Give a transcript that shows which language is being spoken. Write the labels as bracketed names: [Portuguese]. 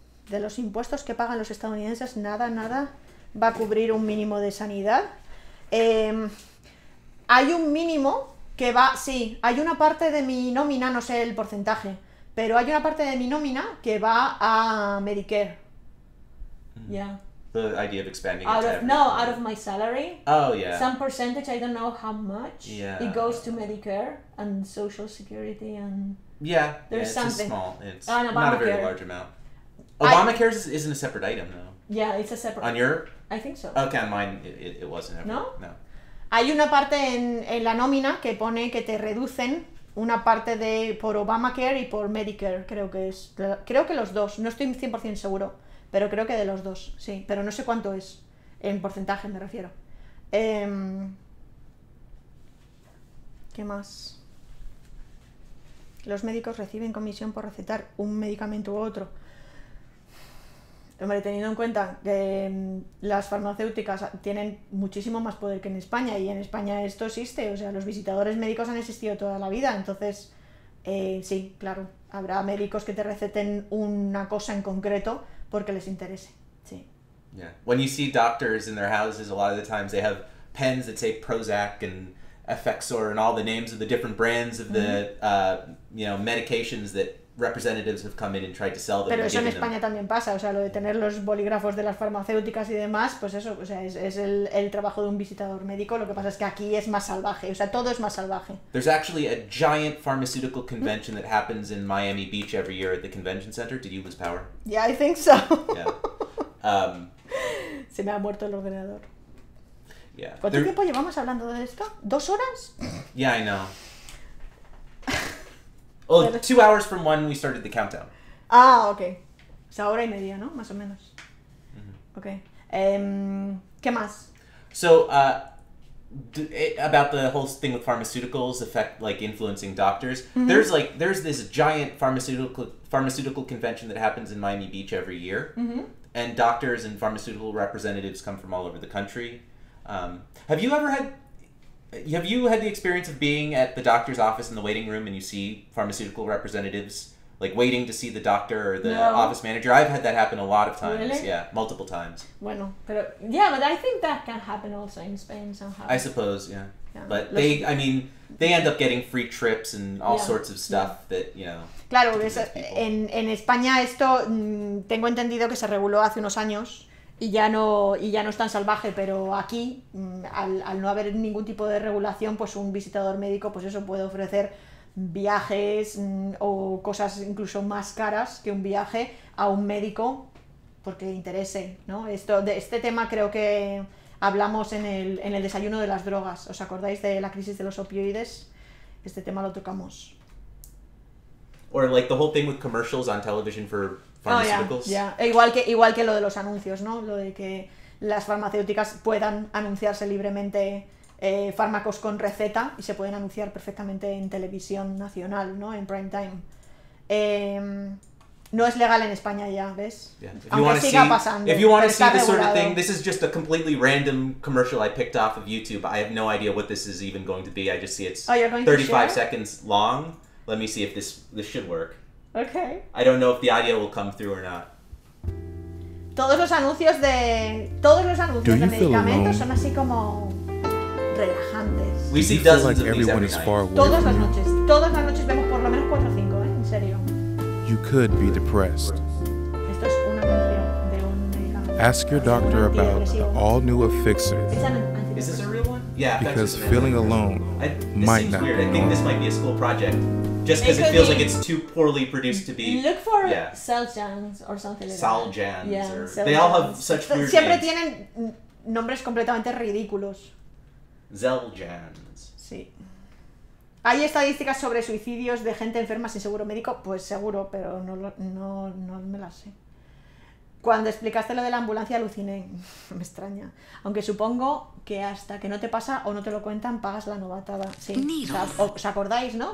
[Spanish] De los impuestos que pagan los estadounidenses, nada va a cubrir un mínimo de sanidad. Hay un mínimo que va, sí, hay una parte de mi nómina, no sé el porcentaje, pero hay una parte de mi nómina que va a Medicare. [English] Yeah. The idea of expanding Out of my salary. Oh, yeah. Some percentage, I don't know how much. Yeah. It goes to Medicare and Social Security and... Yeah, There's it's something. It's And not a very Obamacare. large amount. Obamacare isn't a separate item, though. Yeah, it's a separate... On your... I think so. Okay, on mine, it wasn't ever. No? No. [Spanish] Hay una parte en la nómina que pone que te reducen una parte por Obamacare y por Medicare, creo que es. Creo que los dos, no estoy 100% seguro, pero creo que de los dos, sí. Pero no sé cuánto es, en porcentaje me refiero. ¿Qué más? Los médicos reciben comisión por recetar un medicamento u otro. Hombre, teniendo en cuenta que las farmacéuticas tienen muchísimo más poder que en España, y en España esto existe, o sea, los visitadores médicos han existido toda la vida, entonces sí, claro, habrá médicos que te receten una cosa en concreto porque les interese, sí. [English] Yeah. When you see doctors in their houses, a lot of the times they have pens that say Prozac and Effexor and all the names of the different brands of the medications that representatives have come in and tried to sell them. [Spanish] Pero eso en España también pasa, o sea, lo de tener los bolígrafos de las farmacéuticas y demás, pues eso, o sea, es el trabajo de un visitador médico. Lo que pasa es que aquí es más salvaje, o sea, todo es más salvaje. [English] There's actually a giant pharmaceutical convention that happens in Miami Beach every year at the convention center. Did you lose power? Yeah, I think so. Yeah. [Spanish] Se me ha muerto el ordenador. [English] Yeah. [Spanish] ¿Cuánto tiempo llevamos hablando de esto? ¿2 horas? [English] Yeah, I know. Oh, 2 hours from when we started the countdown. [Spanish] Ah, ok. O sea, 1:30, ¿no? Más o menos. Ok. ¿Qué más? [English] So, about the whole thing with pharmaceuticals influencing doctors. There's this giant pharmaceutical convention that happens in Miami Beach every year, and doctors and pharmaceutical representatives come from all over the country. Have you had the experience of being at the doctor's office in the waiting room and you see pharmaceutical representatives like waiting to see the doctor or the office manager? I've had that happen a lot of times. Really? Yeah, multiple times. [Spanish] Bueno, pero [English] yeah, but I think that can happen also in Spain somehow. I suppose, yeah. But they end up getting free trips and all sorts of stuff that, [Spanish] Claro, en España esto tengo entendido que se reguló hace unos años y ya no es tan salvaje, pero aquí, al no haber ningún tipo de regulación, pues un visitador médico, pues eso puede ofrecer viajes o cosas incluso más caras que un viaje a un médico porque interese, ¿no? De este tema creo que hablamos en el desayuno de las drogas. ¿Os acordáis de la crisis de los opioides? Este tema lo tocamos. [English] Or like the whole thing with commercials on television for pharmaceuticals. [Spanish] Igual que lo de los anuncios, ¿no? Lo de que las farmacéuticas puedan anunciarse libremente fármacos con receta y se pueden anunciar perfectamente en televisión nacional, ¿no? En prime time. No es legal en España ya, ¿ves? [English] Yeah. [Spanish] Aunque siga pasando. [English] If you want to see this [Spanish] regulado. [English] sort of thing, this is just a completely random commercial I picked off of YouTube. I have no idea what this is even going to be. I just see it's 35 seconds long. Let me see if this should work. Okay. I don't know if the audio will come through or not. [Spanish] Todos los anuncios de medicamentos son así como relajantes. [English] We see dozens of these every night. [Spanish] Todas las noches vemos por lo menos 4 o 5, en serio. [English] You could be depressed. [Spanish] Esto es un anuncio de un medicamento. [English] Ask your doctor about the all-new Effixor. Is this a real one? Yeah. Because feeling alone might not be weird. I think this might be a school project. Just because it feels like it's too poorly produced to be. Look for Xeljanz or something like Xeljanz. Yeah, they all have such weird [Spanish] Siempre [English] names. [Spanish] tienen nombres completamente ridículos. [English] Xeljanz. [Spanish] Sí. ¿Hay estadísticas sobre suicidios de gente enferma sin seguro médico? Pues seguro, pero no me las sé. Cuando explicaste lo de la ambulancia aluciné. Me extraña. Aunque supongo que hasta que no te pasa o no te lo cuentan, pagas la novatada. Sí. ¿Os acordáis, no?